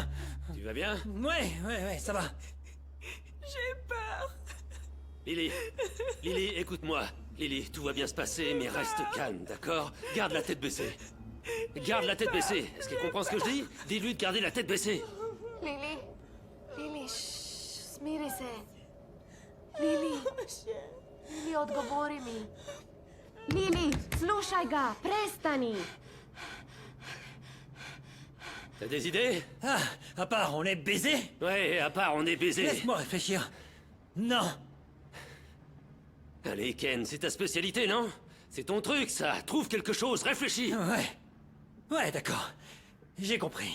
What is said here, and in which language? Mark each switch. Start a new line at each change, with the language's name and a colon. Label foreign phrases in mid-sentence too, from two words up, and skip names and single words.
French: Tu vas bien? Ouais, ça va. J'ai peur. Lily, écoute-moi. Lily, tout va bien se passer, mais reste calme, d'accord? Garde la tête baissée. Garde la tête baissée. Est-ce qu'il comprend ce que je dis? Dis-lui de garder la tête baissée.
Serbian: Lili, smiri se. Lili, odgovori mi. Lili, slušaj ga, prestani.
French: T'as des idées? Ah, à part, on est baisés? Ouais, à part, on est baisés. Laisse-moi réfléchir. Non! Allez, Ken, c'est ta spécialité, non? C'est ton truc, ça. Trouve quelque chose, réfléchis. Ouais, d'accord. J'ai compris.